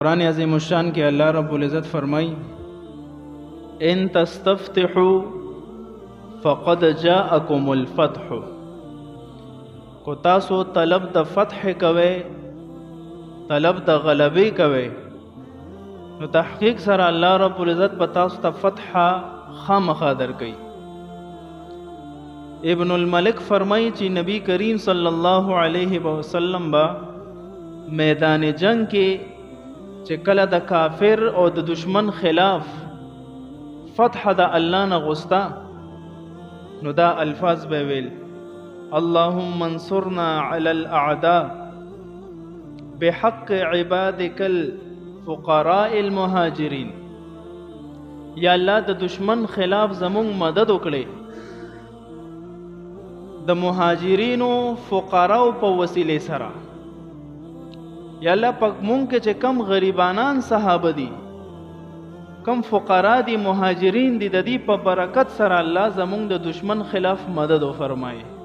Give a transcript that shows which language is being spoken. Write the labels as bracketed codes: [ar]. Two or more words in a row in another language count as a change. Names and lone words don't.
[ps] قرآن عظیم الشان کې الله رب العزت فرمای [ar] ان تستفتحوا فقد جاءكم الفتح، [ps] کو تاسو طلب د فتح کوي، طلب د غلبې کوي، نو تحقیق سره الله رب العزت په تاسو ته فتح خامخا درکوي. ابن الملک فرمای چې نبی کریم [ar] صلی الله علیه وسلم [ps] با میدان جنگ کې چې کله د کافر او د دشمن خلاف فتح د الله نه غوستا، نو دا الفاظ به ویل: [ar] اللهم انصرنا على الاعداء بحق عبادك الفقراء المهاجرين. [ps] یا الله د دشمن خلاف زمون مدد وکړي، د مهاجرینو فقراو په وسیله سره. یا الله پاک مونږ کې چې کم غریبانان صحابه دي، کم فقرا دي، مهاجرین دي، د دې په برکت سره الله زمونږ د دشمن خلاف مدد وفرمایي.